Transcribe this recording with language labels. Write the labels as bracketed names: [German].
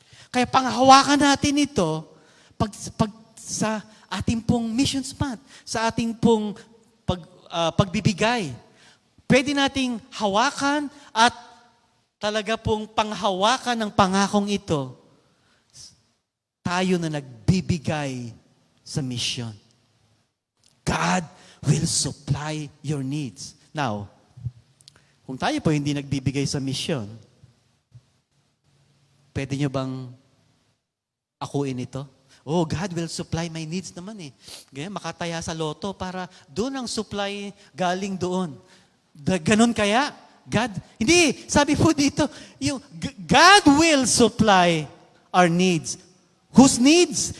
[Filipino] Kaya panghawakan natin ito pag sa ating pong missions month, sa ating pong pagbibigay. Pwede nating hawakan at talaga pong panghawakan ng pangakong ito, tayo na nagbibigay sa mission. [English] God will supply your needs. [Filipino] Now, kung tayo po hindi nagbibigay sa mission, pwede nyo bang akuin ito? [English] Oh, God will supply my needs [Filipino] naman eh. Ganyan, makataya sa loto para doon ang supply galing doon. Ganon kaya? [English] God, [Filipino] hindi, sabi po dito, [English] God will supply our needs. Whose needs?